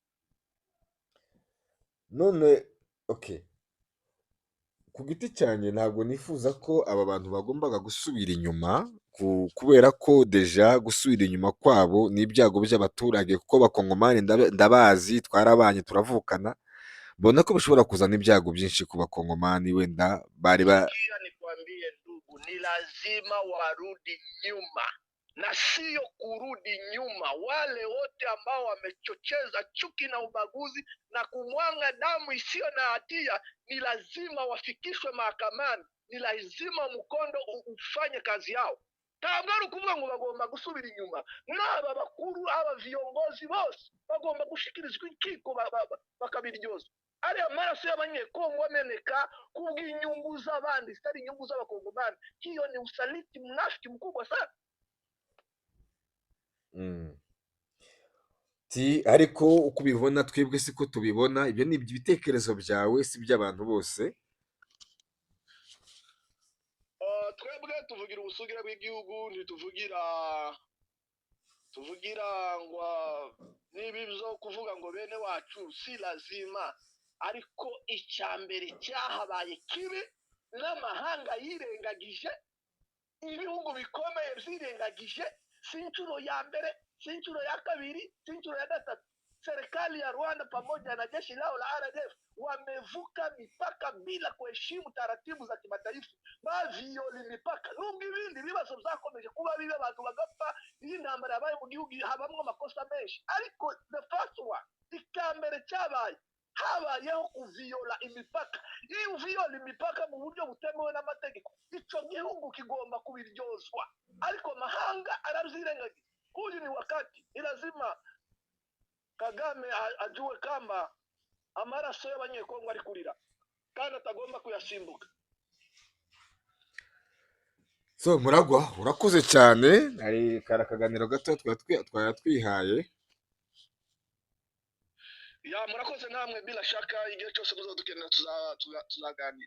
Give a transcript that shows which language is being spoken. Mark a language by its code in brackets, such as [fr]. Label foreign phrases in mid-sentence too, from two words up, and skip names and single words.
[rw] None okay, ku giti cyane ntabwo nifuza ko aba bantu bagombaga gusubira inyuma, kubera ko deja gusubira inyuma kwabo ni ibyago by'abaturage, kuko bakongomani ndabazi, twarabanye turavukana. Mbona ko bishobora kuzana ibyago byinshi ku bakongomani. Wenda [sw] nikwambie ndugu, ni lazima warudi nyuma na sio kurudi nyuma. Wale wote ambao wamechocheza chuki na ubaguzi na kumwanga damu isiyo na hatia ni lazima wafikishwe mahakamani. Ni lazima mkondo ufanye kazi yao. [rw] Ntabwo ari ukuvuga ngo bagomba gusubira inyuma. N'aba bakuru, aba viongozi bose bagomba gushikirizwa inkiko bakabiryozwa. Ari amaraso y'abanyekongo ameneka kubw'inyungu z'abandi, zitari inyungu z'abakongomani. [sw] Hiyo ni usaliti mnafiki mkubwa sana. [rw] Ariko uko ubibona twebwe siko tubibona. Ibyo ni ibitekerezo byawe, si by'abantu bose. Twebwe tuvugira ubusugire bw'igihugu, ntituvugira ngo nibi byo kuvuga ngo bene wacu si lazima. Ariko icyambere cyahabaye kibi n'amahanga yirengagije, ibihugu bikomeye byirengagije, si inshuro ya mbere, si inshuro ya kabiri, si inshuro ya gatatu. [sw] Serikali ya Rwanda pamoja na jeshi lao la RDF wamevuka mipaka bila kuheshimu taratibu za kimataifa, baviola mipaka. [rw] Nubwo ibindi bibazo byakomeje kuba bibe, abantu bagapfa, iyi ntambara yabaye mu gihugu habamwe amakosa menshi. [en] Ariko the first one, [rw] icyambere cyabaye habayeho kuviola imipaka. Iyo uviola imipaka mu buryo butemewe n'amategeko, icyo gihugu kigomba kubiryozwa. Ariko mahanga arazirengagiza. [sw] Huyu ni wakati ni lazima Kagame ajue kama [rw] amaraso y'abanyekongo ari kurira kandi atagomba kuyasimbuka. So Muragwa urakoze cyane, hari kara kaganiro gato twari twihaye. Ya murakoze namwe, [sw] bila shaka [rw] igihe cyose muzadukenera tuzaganira.